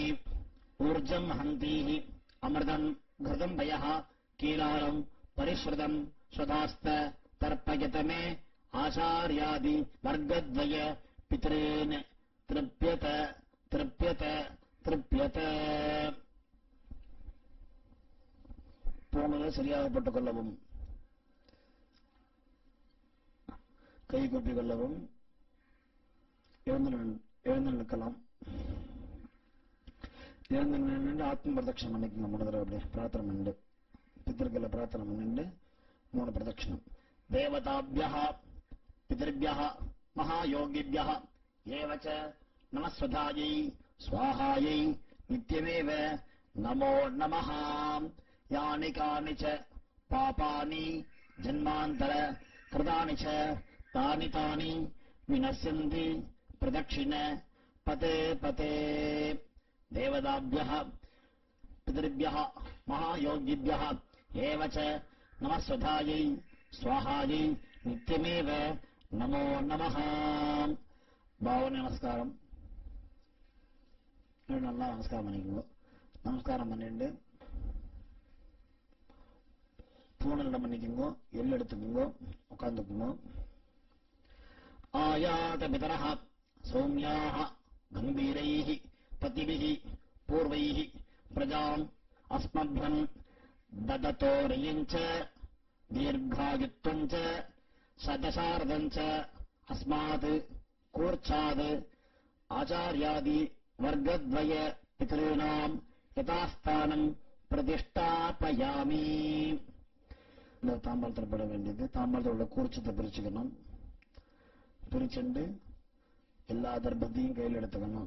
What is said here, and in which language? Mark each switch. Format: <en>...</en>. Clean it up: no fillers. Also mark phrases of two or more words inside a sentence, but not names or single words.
<sa>ऊर्जम् हन्तीः अमृतम् घृतम् वयः कीलालम् परिश्रुतम् स्वधास्त तर्पयत मे आचार्यादि वर्गद्वय पितॄन् तृप्यत तृप्यत तृप्यत</sa> <ta>போனதை சரியாக போட்டுக் கொள்ளவும் கை கூப்பிக் கொள்ளவும் எழுந்து நிற்கலாம் எழுந்து நின்று ஆத்ம பிரதட்சணம் பண்ணிக்கங்க 3 தடவை அப்படியே பிரார்த்தனை பண்ணிட்டு பித்திருக்களை பிரார்த்தனை பண்ணிட்டு 3 பிரதட்சணம்</ta> <sa>देवताभ्यः पितृभ्यः महायोगिभ्यः एवच नमस्स्वधायै स्वाहायै नित्यमेव नमो नमः यानि कानि च पापानि जन्मान्तर कृतानि च तानि तानि विनश्यन्ति प्रदक्षिण पते पते देवताभ्यः पितृभ्यः महायोगिभ्यः एव च नमस्वधायै स्वाहायै नित्यमेव नमो नमः भावने नमस्कारम</sa> <ta>நல்லா நமஸ்காரம் பண்ணிக்கோங்க நமஸ்காரம் பண்ணிட்டு பூனலிடம் பண்ணிக்கோங்க எள்ளு எடுத்துக்கோங்க உட்கார்ந்துக்குங்க</ta> <sa>आयात पितरः सोम्याः गम्भीरैः पथिभिः पूर्व्यैः प्रजाम् அஸ்மभ्यं ददतो रियञ्च दीर्घायुत्वञ्च शतशारदञ्च अस्मात् कूर्चात् आचार्यादि वर्गद्वय पितॄणां यथास्थानं प्रतिष्ठापयामि.</sa> <ta>இந்த தாம்பாளத்தில் பட வேண்டியது. தாம்பாளத்தில் உள்ள கூர்ச்சத்தை பிரிச்சுக்கணும். பிரிச்சுண்டு எல்லா தர்பத்தையும் கையில் எடுத்துக்கணும்.</ta>